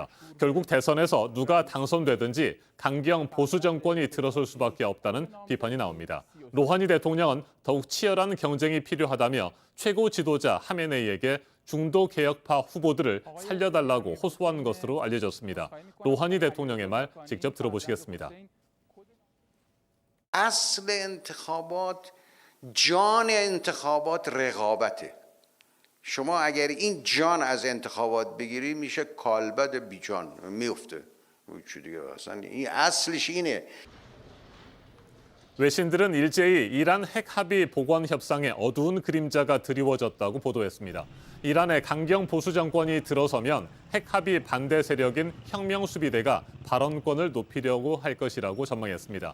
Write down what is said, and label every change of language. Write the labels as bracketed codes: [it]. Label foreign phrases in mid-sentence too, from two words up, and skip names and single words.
[ko] 결국 대선에서 누가 당선되든지 강경 보수 정권이 들어설 수밖에 없다는 비판이 나옵니다. 로하니 대통령은 더욱 치열한 경쟁이 필요하다며 최고 지도자 하메네이에게 중도 개혁파 후보들을 살려달라고 호소한 것으로 알려졌습니다. 로하니 대통령의 말 직접 들어보시겠습니다. [fa] اصل انتخابات جان انتخابات رقابته. شما اگر این جان از انتخابات بگیری میشه کالبد بیجان میفته. چی دیگه اصلا این اصلش اینه. [ko] 외신들은 일제히 이란 핵합의 복원 협상에 어두운 그림자가 드리워졌다고 보도했습니다. 이란의 강경 보수 정권이 들어서면 핵합의 반대 세력인 혁명수비대가 발언권을 높이려고 할 것이라고 전망했습니다.